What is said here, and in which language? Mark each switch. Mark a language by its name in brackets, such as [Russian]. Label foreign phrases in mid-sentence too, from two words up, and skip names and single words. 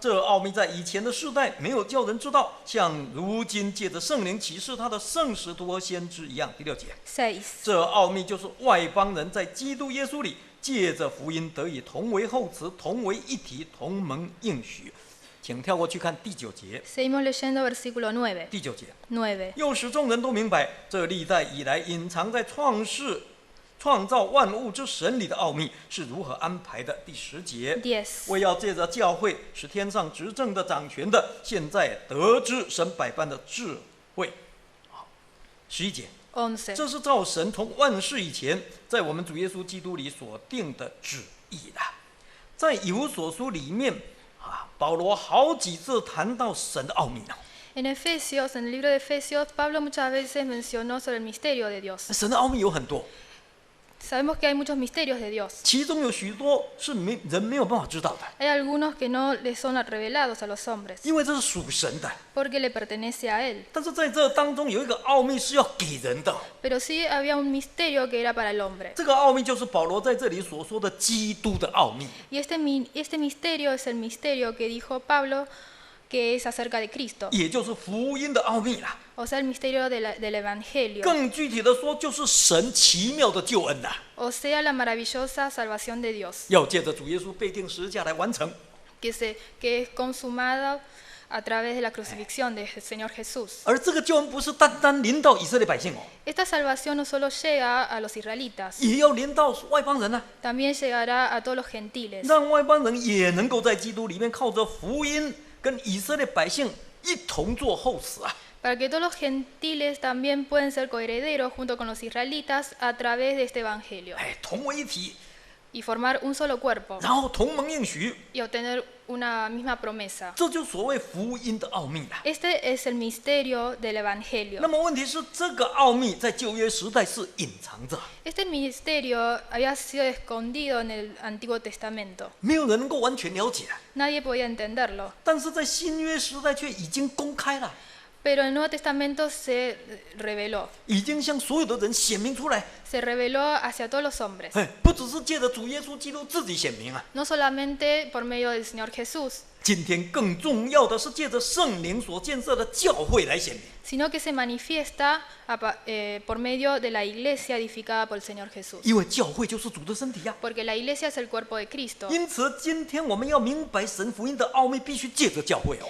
[Chinese] 这奥秘在以前的世代没有叫人知道，像如今借着圣灵启示他的圣使徒和先知一样。第6节， [Spanish] 6. [Chinese] 这奥秘就是外邦人在基督耶稣里借着福音得以同为后嗣，同为一体，同蒙应许。请跳过去看第9节。 [Spanish] Seguimos leyendo versículo 9. [Chinese] 第9节， [Spanish] 9. [Chinese] 又使众人都明白，这历代以来隐藏在创造万物之神里的奥秘是如何安排的。第10节， [Spanish] 10. [Chinese] 为要借着教会使天上执政的掌权的，现在得知神百般的智慧。11节， [Spanish] 11. [Chinese] 这是照神从万世以前，在我们主耶稣基督里所定的旨意啦。在以弗所书里面保罗好几次谈到神的奥秘呢。 [Spanish] En Efesios, en el libro de Efesios, Pablo muchas veces mencionó sobre el misterio de Dios. [Chinese] 神的奥秘有很多， [Spanish] Sabemos que hay muchos misterios de Dios. [Chinese] 其中有许多是人没有办法知道的， [Spanish] Hay algunos que no le son revelados a los hombres, [Chinese] 因为这是属神的。 [Spanish] porque le pertenece a Él. [Chinese] 但是在这当中有一个奥秘是要给人的， [Spanish] Pero sí había un misterio que era para el hombre. [Chinese] 这个奥秘就是保罗在这里所说的基督的奥秘。 [Spanish] Y este misterio es el misterio que dijo Pablo, que es acerca de Cristo. [Chinese] 也就是福音的奥秘啦。 [Spanish] O sea, el misterio del Evangelio. [Chinese] 更具体的说，就是神奇妙的救恩呐， [Spanish] O sea, la maravillosa salvación de Dios, [Chinese] 要借着主耶稣被钉十字架来完成。 [Spanish] que es consumada a través de la crucifixión del Señor Jesús. [Chinese] 而这个救恩不是单单临到以色列百姓哦， [Spanish] Esta salvación no solo llega a los israelitas, [Chinese] 也要临到外邦人呐， [Spanish] también llegará a todos los gentiles, [Chinese] 让外邦人也能够在基督里面靠着福音跟以色列百姓一同做后嗣啊。 [Spanish] para que todos los gentiles también pueden ser coherederos junto con los israelitas a través de este Evangelio [Chinese] 哎，同为一体， [Spanish] y formar un solo cuerpo [Chinese] 然后同盟应许， [Spanish] y obtener una misma promesa. [Chinese] 这就所谓福音的奥秘啦。 [Spanish] Este es el misterio del Evangelio. [Chinese] 那么问题是，这个奥秘在旧约时代是隐藏着， [Spanish] Este misterio había sido escondido en el Antiguo Testamento. [Chinese] 没有人能够完全了解， [Spanish] Nadie podía entenderlo. [Chinese] 但是在新约时代却已经公开了， [Spanish] Pero el Nuevo Testamento se reveló. [Chinese] 已经向所有的人显明出来。 [Spanish] Se reveló hacia todos los hombres. [Chinese] 哎，不只是借着主耶稣基督自己显明啊， [Spanish] No solamente por medio del Señor Jesús, [Chinese] 今天更重要的是借着圣灵所建设的教会来显明。 [Spanish] sino que se manifiesta por medio de la iglesia edificada por el Señor Jesús. [Chinese] 因为教会就是主的身体呀、 [Spanish] Porque la iglesia es el cuerpo de Cristo. [Chinese] 因此，今天我们要明白神福音的奥秘，必须借着教会哦。